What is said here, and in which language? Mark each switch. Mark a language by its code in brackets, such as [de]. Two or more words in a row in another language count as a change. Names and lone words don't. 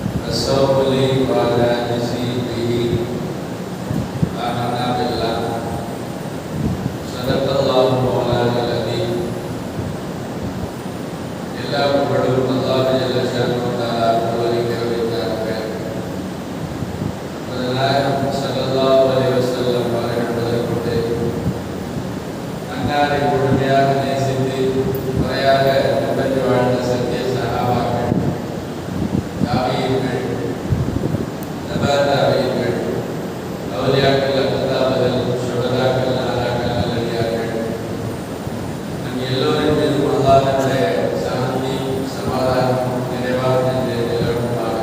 [ar] والصوم لي ولا نجزي به آمنا بالله صدق الله مولانا العظيم [ta] எல்லா புகழும் அல்லாஹ் [ar] جل شأنه وتعالى [ta] ஒருவருக்கே உரித்தானது. நாயகம் [ar] صلى الله عليه وسلم [ta] அவர்கள் முதற்கொண்டு அன்னாரை முழுமையாக நேசித்து முறையாக பின்பற்றி வாழ்ந்த சத்திய சஹாபாக்கள், தாபீன்கள், தபா தாபீன்கள், அவுலியாக்கள், அக்தாபுகள், ஷுஹதாக்கள், நாதாக்கள், நல்லடியார்கள் நம் எல்லோரின் மீதும் அல்லாஹ்வுடைய சாந்தி சமாதானம் நிறைவாக நிலவுமாக.